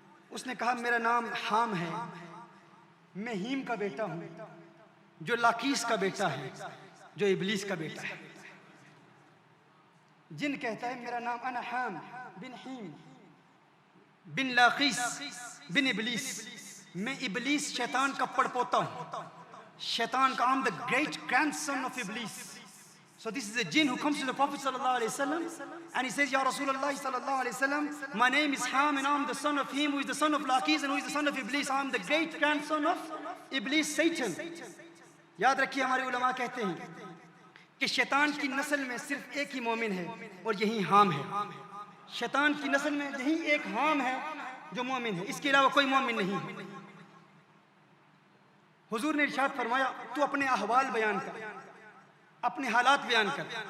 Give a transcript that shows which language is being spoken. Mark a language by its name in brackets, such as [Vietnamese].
[Hindi] उसने कहा, मेरा नाम हाम है, मैं हीम का बेटा हूं, जो लाकीस का बेटा है, जो इबलीस का बेटा है। जिन कहता है, मेरा नाम अना हाम बिन हीम बिन लाकीस बिन इबलीस, मैं इबलीस शैतान का पड़पोता हूं, शैतान का, [English] I'm the great grandson of Iblis. So this is a jinn who comes to the Prophet sallallahu alaihi wasallam and he says, Ya Rasulullah sallallahu alaihi wasallam, my name is Ham and I'm the son of him who is the son of Laqis and who is the son of Iblis. I'm the great grandson of Iblis, Satan. [Hindi] याद रखिए, हमारे उलमा कहते हैं कि शैतान की नस्ल में सिर्फ एक ही मोमिन है और यही हाम है। शैतान की नस्ल में यही एक हाम है जो मोमिन है, इसके अलावा कोई मोमिन नहीं है। हुजूर ने इरशाद फरमाया, तू अपने अहवाल बयान कर, अपने हालात बयान कर।